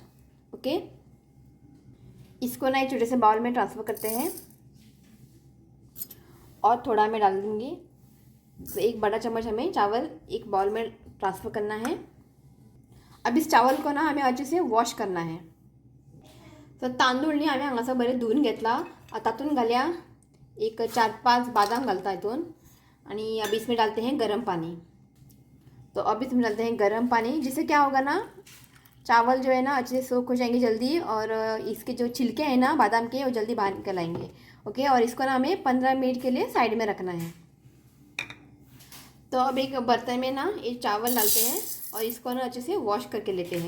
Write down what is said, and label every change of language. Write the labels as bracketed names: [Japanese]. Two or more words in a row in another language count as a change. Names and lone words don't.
[Hindi] ओके. इसको ना एक छोटे से बाउल में ट्रांसफ़र करते हैं और थोड़ा मैं डाल दूँगी. तो 1 बड़ा चम्मच हमें चावल एक बाउल में ट्रांसफ़र करना है. अब इस चावल को ना हमें अच्छे से वॉश करना है. [Konkani] तर तांदूळनी आम्ही हांगासर बरें धुवून घेतला. तातून घालया एक 4-5 बादाम घालता हितून. [Hindi] आणि अब इसमें डालते हैं गर्म पानी. तो अब इसमें डालते हैं गर्म पानी, जिससे क्या होगा ना चावल जो है ना अच्छे से सोख हो जाएंगे जल्दी. और इसके जो छिलके हैं ना बादाम के वो जल्दी बाहर निकल आएंगे. ओके. और इसको ना हमें 15 मिनट के लिए साइड में रखना है. तो अब एक बर्तन में ना ये चावल डालते हैं और इसको ना अच्छे से वॉश करके लेते हैं.